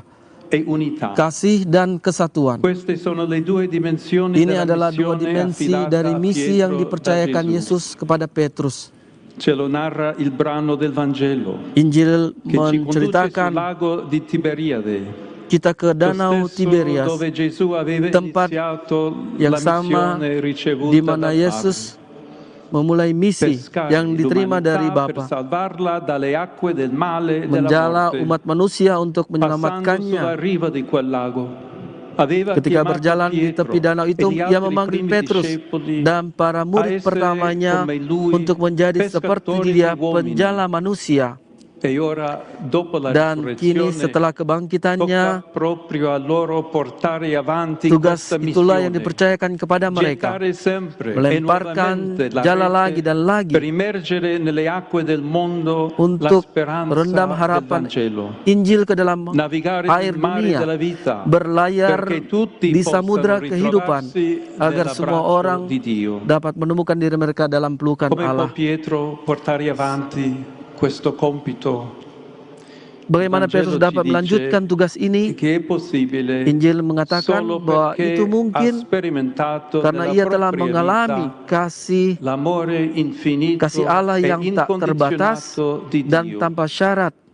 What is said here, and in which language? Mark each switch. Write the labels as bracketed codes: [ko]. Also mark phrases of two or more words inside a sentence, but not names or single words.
[id] Kasih dan kesatuan. Ini adalah 2 dimensi dari misi yang dipercayakan Yesus kepada Petrus. Injil menceritakan kita ke Danau Tiberias, [it] dove Gesù aveva [id] tempat [it] iniziato [id] yang [it] la [id] sama [it] missione ricevuta [id] di mana [it] dal [id] Yesus memulai misi [it] Pescare [id] yang diterima dari [it] l'umanità per [id] Bapa, [it] salvarla dalle acque del male e della [id] menjala [it] morte, [id] umat manusia untuk [it] passando sulla [id] menyelamatkannya. [it] riva di quel lago. Aveva [id] Ketika [it] chiamato [id] berjalan di [it] Pietro [id] tepi danau itu, [it] e gli [id] ia [it] altri [id] memanggil [it] primi [id] Petrus [it] discepoli [id] dan para [it] a [id] murid [it] essere [id] pertamanya [it] come lui, [id] untuk menjadi seperti [it] pescatori [id] dia, [it] di uomini. [id] penjala manusia. [it] E ora, dopo la [id] Dan kini [it] risurrezione, [id] setelah kebangkitannya, [it] tocca proprio a loro portare avanti [id] tugas [it] questa [id] itulah yang [it] missione, [id] dipercayakan kepada mereka, [it] gettare sempre e [id] melemparkan [it] nuovamente la [id] jala [it] rete [id] lagi dan lagi [it] per immergere nelle acque del mondo la [id] untuk [it] speranza [id] merendam [it] del [id] harapan [it] Vangelo, [id] Injil ke dalam [it] navigare [id] air [it] sul mare [id] dunia, [it] della vita, [id] berlayar [it] perché tutti [id] di [it] possano [id] samudra kehidupan, [it] ritrovarsi [id] agar semua [it] nell'abbraccio [id] orang [it] di Dio. [id] dapat menemukan diri mereka dalam pelukan [it] Come può [id] Allah. [it] Pietro portare avanti questo compito? [id] Bagaimana Petrus dapat melanjutkan tugas ini? Injil mengatakan bahwa itu mungkin karena ia telah mengalami kasih Allah yang tak terbatas dan tanpa syarat.